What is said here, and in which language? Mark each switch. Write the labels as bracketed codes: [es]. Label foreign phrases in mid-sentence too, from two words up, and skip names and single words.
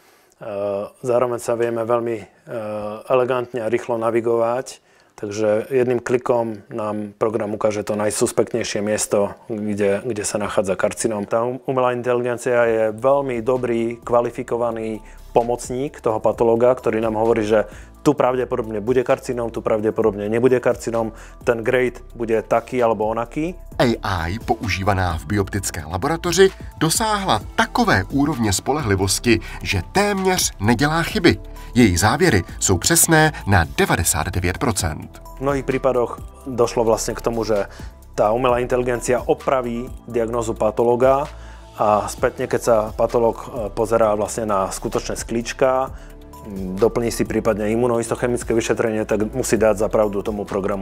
[sk] Zároveň sa vieme veľmi elegantne a rýchlo navigovať, takže jedným klikom nám program ukáže to najsuspektnejšie miesto, kde sa nachádza karcinom. Tá umelá inteligencia je veľmi dobrý, kvalifikovaný pomocník toho patológa, ktorý nám hovorí, že tu pravdepodobne bude karcinom, tu pravdepodobne nebude karcinom, ten grade bude taký alebo onaký. [cs] AI používaná v bioptické laboratoři dosáhla takové úrovně spolehlivosti, že téměř nedělá chyby. Její závěry jsou přesné na 99%. [sk] V mnohých prípadoch došlo vlastne k tomu, že tá umelá inteligencia opraví diagnózu patológa a spätne, keď sa patológ pozerá vlastne na skutočné sklíčka, doplní si prípadne imunohistochemické vyšetrenie, tak musí dať za pravdu tomu programu.